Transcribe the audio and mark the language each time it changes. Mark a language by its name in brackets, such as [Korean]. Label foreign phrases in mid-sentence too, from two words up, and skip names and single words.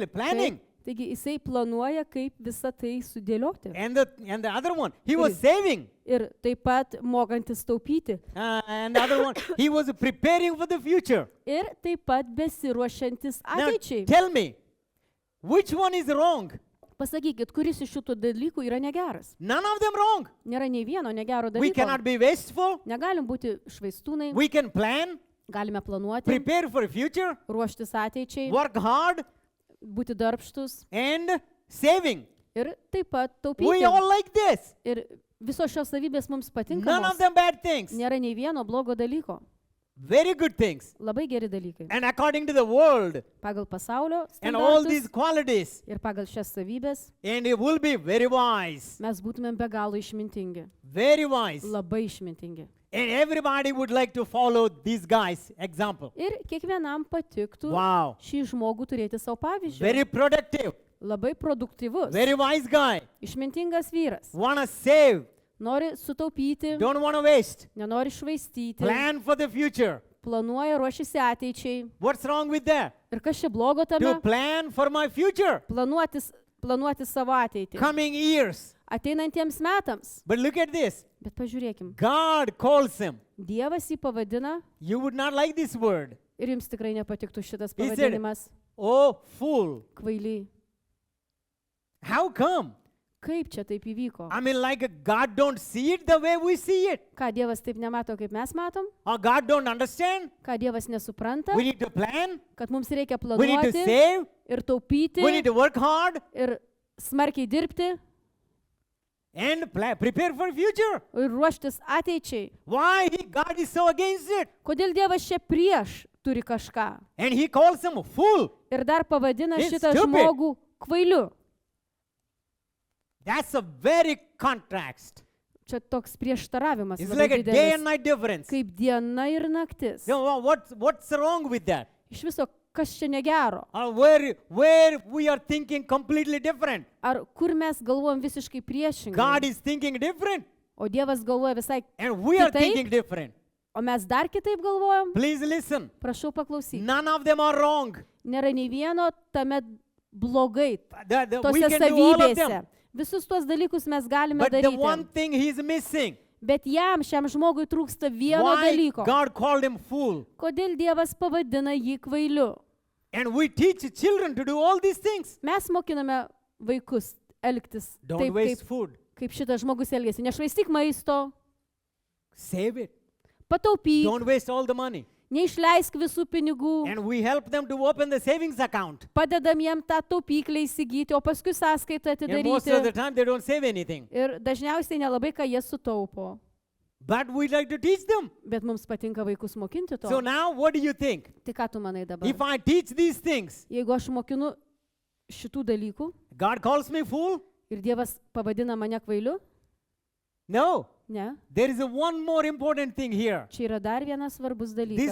[English] Planning. [Lithuanian] Taip, taigi jisai planuoja, kaip visą tai sudėlioti. [English] And the other one, he was saving. [Lithuanian] Ir taip pat mokantis taupyti. [English] And the other one, he was preparing for the future. [Lithuanian] Ir taip pat besiruošiantis [English] Now, [Lithuanian] ateičiai. [English] tell me, which one is wrong? [Lithuanian] Pasakykit, kuris iš šitų dalykų yra negeras. [English] None of them wrong. [Lithuanian] Nėra nei vieno negero [English] We [Lithuanian] dalyko. [English] cannot be wasteful. [Lithuanian] Negalim būti švaistūnai, [English] We can plan, [Lithuanian] galime planuoti, [English] prepare for the future, [Lithuanian] ruoštis ateičiai, [English] work hard, [Lithuanian] būti darbštus [English] and saving. [Lithuanian] ir taip pat [English] We [Lithuanian] taupyti. [English] all like this. [Lithuanian] Ir visos šios savybės mums [English] None [Lithuanian] patinka. [English] of them bad things. [Lithuanian] Nėra nei vieno blogo dalyko. [English] Very good things. [Lithuanian] Labai geri dalykai. [English] And according to the world [Lithuanian] Pagal pasaulio [English] and all [Lithuanian] standartus [English] these qualities, [Lithuanian] ir pagal šias savybės [English] and it will be very wise. [Lithuanian] mes būtumėm be galo išmintingi. [English] Very wise. [Lithuanian] Labai išmintingi. [English] And everybody would like to follow this guy's example. [Lithuanian] Ir kiekvienam patiktų [English] Wow. [Lithuanian] šį žmogų turėti savo pavyzdžių. [English] Very productive. [Lithuanian] Labai produktyvus. [English] Very wise guy. [Lithuanian] Išmintingas vyras. [English] Wanna save. [Lithuanian] Nori sutaupyti, [English] Don't wanna waste. [Lithuanian] nenori švaistyti, [English] Plan for the future. [Lithuanian] planuoja, ruošiasi ateičiai. [English] What's wrong with that? [Lithuanian] Ir kas čia blogo [English] To [Lithuanian] tame? [English] plan for my future. [Lithuanian] Planuoti savo ateitį. [English] Coming years. [Lithuanian] Ateinantiems metams. [English] But look at this. [Lithuanian] Bet pažiūrėkim. [English] God calls him. [Lithuanian] Dievas jį pavadina [English] You would not like this word. [Lithuanian] ir jums tikrai nepatiktų šitas [English] He said, [Lithuanian] pavadinimas. [English] Oh, fool. [Lithuanian] Kvaily. [English] How come? [Lithuanian] Kaip čia taip įvyko? [English] Like God don't see it the way we see it. [Lithuanian] Ką Dievas taip nemato, kaip mes matom? [English] Or God don't understand. [Lithuanian] Ką Dievas nesupranta? [English] We need to plan. [Lithuanian] Kad mums reikia [English] We need to [Lithuanian] planuoti [English] save. [Lithuanian] ir taupyti [English] We need to work hard [Lithuanian] ir smarkiai dirbti [English] and prepare for future. [Lithuanian] ir ruoštis ateičiai. [English] Why God is so against it? [Lithuanian] Kodėl Dievas čia prieš turi kažką? [English] And he calls him a fool. [Lithuanian] Ir dar pavadina [English] It's [Lithuanian] šitą [English] stupid. [Lithuanian] žmogų kvailiu. [English] That's a very contrast. [Lithuanian] Čia toks prieštaravimas. [English] It's [Lithuanian] labai [English] like a day and [Lithuanian] didelis. [English] night difference. [Lithuanian] Kaip diena ir naktis. [English] What's wrong with that? [Lithuanian] Iš viso, kas čia negero? [English] Or where we are thinking completely different. [Lithuanian] Ar kur mes galvojam visiškai [English] God [Lithuanian] priešingai? [English] is thinking different. [Lithuanian] O Dievas galvoja visai, [English] And we are [Lithuanian] Kitaip? [English] thinking different. [Lithuanian] o mes dar kitaip galvojam? [English] Please listen. [Lithuanian] Prašau paklausyti. [English] None of them are wrong. [Lithuanian] Nėra nei vieno tame blogai, [English] We [Lithuanian] tose [English] can do all of them. [Lithuanian] savybėse. Visus tuos dalykus mes galime [English] But the one [Lithuanian] daryti. [English] thing he's missing. [Lithuanian] Bet šiam žmogui trūksta vieno [English] Why [Lithuanian] dalyko. [English] God called him fool? [Lithuanian] Kodėl Dievas pavadina jį kvailiu? [English] And we teach children to do all these things. [Lithuanian] Mes mokiname vaikus elgtis [English] Don't [Lithuanian] taip, [English] waste [Lithuanian] kaip, [English] food. [Lithuanian] kaip šitas žmogus elgėsi. Nešvaistyk maisto, [English] Save it. [Lithuanian] pataupyk, [English] Don't waste all the money. [Lithuanian] neišleisk visų pinigų, [English] And we help them to open the savings account. [Lithuanian] padedam jiem tą taupyklę įsigyti, o paskui sąskaitą [English] And most of the [Lithuanian] atidaryti. [English] time they don't save anything. [Lithuanian] Ir dažniausiai nelabai ką jie sutaupo. [English] But we like to teach them. [Lithuanian] Bet mums patinka vaikus mokinti to. [English] So now what do you think? [Lithuanian] Tai ką tu manai dabar? [English] If I teach these things, [Lithuanian] Jeigu aš mokinu šitų dalykų [English] God calls me fool? [Lithuanian] ir Dievas pavadina mane kvailiu? [English] No. [Lithuanian] Ne. [English] There is one more important thing here. [Lithuanian] Čia yra dar vienas svarbus [English] This is